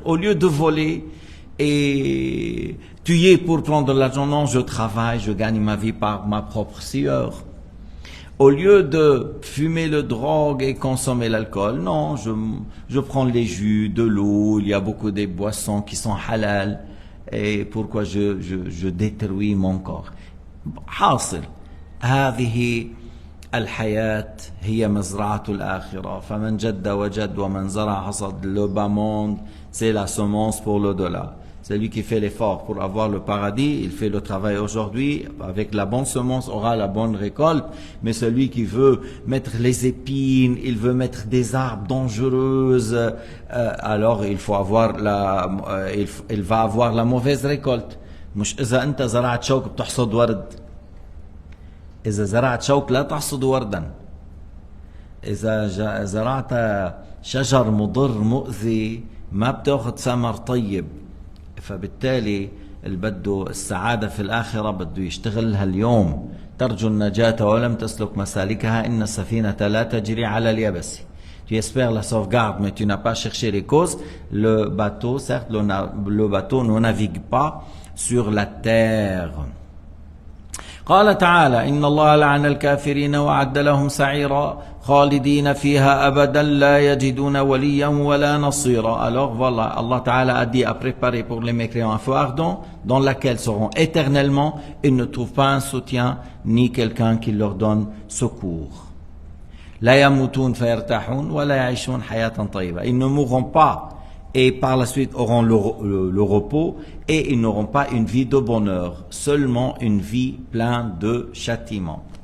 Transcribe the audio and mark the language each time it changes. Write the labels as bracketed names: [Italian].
[French] Au lieu de voler et tuer pour prendre de l'argent, non, je travaille, je gagne ma vie par ma propre sueur. Au lieu de fumer le drogue et consommer l'alcool, non, je prends les jus, de l'eau, il y a beaucoup de boissons qui sont halal. Et pourquoi je détruis mon corps. [Arabic] حاصل هذه الحياة هي مزرعة الآخرة فمن جد وجد ومن زرع حصد. [French] Le bas monde, c'est la semence pour l'au-delà. Celui qui fait l'effort pour avoir le paradis, il fait le travail aujourd'hui, avec la bonne semence aura la bonne récolte. Mais celui qui veut mettre les épines, il veut mettre des arbres dangereuses, alors il faut avoir il va avoir la mauvaise récolte. [Arabic] مش إذا أنت زرعت شوك بتحصد ورد. إذا زرعت شوك لا تحصد وردا. إذا زرعت شجر مضر مؤذي ما بتاخذ ثمر طيب. فبالتالي اللي بده السعادة في الآخرة بده يشتغلها اليوم. ترجو النجاة ولم تسلك مسالكها إن السفينة لا تجري على اليابس. [French] Tu espères la sauvegarde mais tu n'as pas cherché les causes. Le bateau, certes, le bateau ne navigue pas sur la terre. [Arabic] قال تعالى إن الله لعن الكافرين وأعد لهم سعيرا خالدين فيها أبدا لا يجدون وليا ولا نصيرا. [French] Alors voilà, Allah Ta'ala a dit à préparer pour les mécréants un feu ardent dans lequel seront éternellement. Ils ne trouvent pas un soutien ni quelqu'un qui leur donne secours. [Arabic] لا يموتون فيرتاحون ولا يعيشون حياة طيبة. [French] Ils ne mourront pas et par la suite auront le repos et ils n'auront pas une vie de bonheur, seulement une vie pleine de châtiment.